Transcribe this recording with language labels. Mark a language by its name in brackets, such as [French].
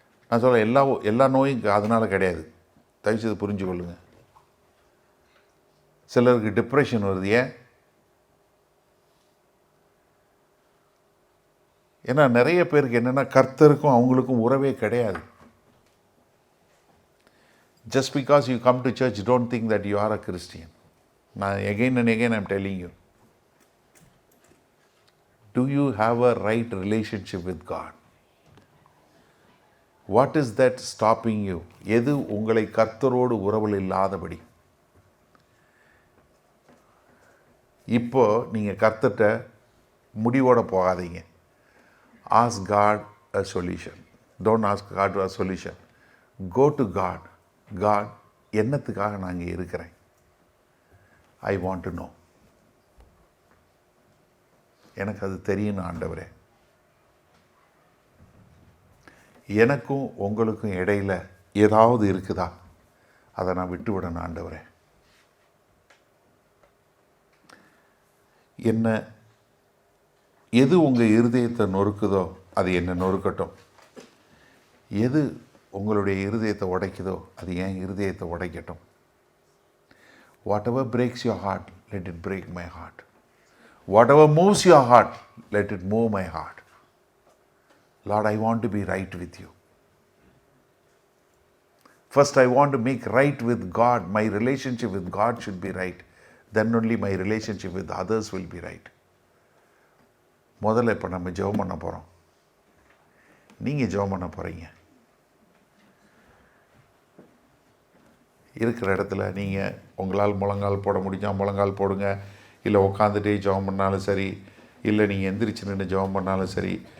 [Tamil] நான் சொல்ல எல்லா நோயும் அதனால் கிடையாது, தயவுசெய்து புரிஞ்சு கொள்ளுங்க. சிலருக்கு டிப்ரெஷன் வருது, ஏன்? ஏன்னா நிறைய பேருக்கு என்னென்னா கர்த்தருக்கும் அவங்களுக்கும் உறவே கிடையாது. [English] Just because you come to church, don't think that you are a Christian. Now, again and again I'm telling you. Do you have a right relationship with God? What is that stopping you? [Tamil] எது உங்களை கர்த்தரோடு உறவில் இல்லாதபடி? இப்போ நீங்கள் கர்த்தர்கிட்ட முடிவோட போகாதீங்க. [English] Ask God a solution. Don't ask God a solution. Go to God. God, [Tamil] என்னத்துக்காக நான் இங்கே இருக்கிறேன்? [English] I want to know. [Tamil] எனக்கு அது தெரியணும் ஆண்டவரே. எனக்கும் உங்களுக்கும் இடையில ஏதாவது இருக்குதா? அதை நான் விட்டு விடணும் ஆண்டவரே. என்ன எது உங்கள் இருதயத்தை நொறுக்குதோ அது என்ன நொறுக்கட்டும். எது உங்களுடைய இருதயத்தை உடைக்குதோ அது ஏன் இருதயத்தை உடைக்கட்டும். [English] Whatever breaks your heart, let it break my heart. Whatever moves your heart, let it move my heart. Lord, I want to be right with you. First, I want to make right with God. My relationship with God should be right. Then only my relationship with others will be right. [Tamil] முதல்ல இப்போ நம்ம ஜெபம் பண்ண போகிறோம். நீங்கள் ஜெபம் பண்ண போகிறீங்க. இருக்கிற இடத்துல நீங்கள் உங்களால் முழங்கால் போட முடிஞ்சால் முழங்கால் போடுங்க. இல்லை உட்காந்துட்டே ஜெபம் பண்ணாலும் சரி, இல்லை நீங்கள் எந்திரிச்சு நின்று ஜெபம் பண்ணாலும் சரி.